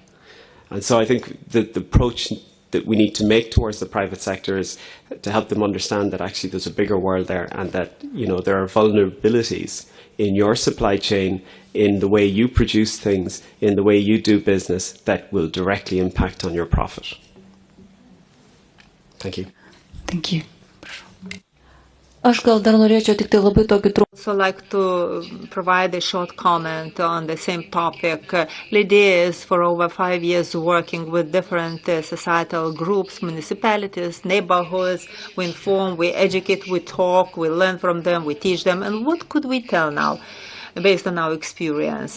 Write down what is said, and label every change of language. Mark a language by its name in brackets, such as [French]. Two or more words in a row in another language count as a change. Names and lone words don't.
[English] And so I think the approach that we need to make towards the private sector is to help them understand that actually there's a bigger world there, and that, you know, there are vulnerabilities in your supply chain, in the way you produce things, in the way you do business, that will directly impact on your profit. Thank you. Thank you. [Lithuanian] Aš gal dar norėčiau tik tai labai tokį trumpą. [English] Also like to provide a short comment on the same topic. Lydia is for over 5 years working with different societal groups, municipalities, neighborhoods. We inform, we educate, we talk, we learn from them, we teach them. And what could we tell now, based on our experience?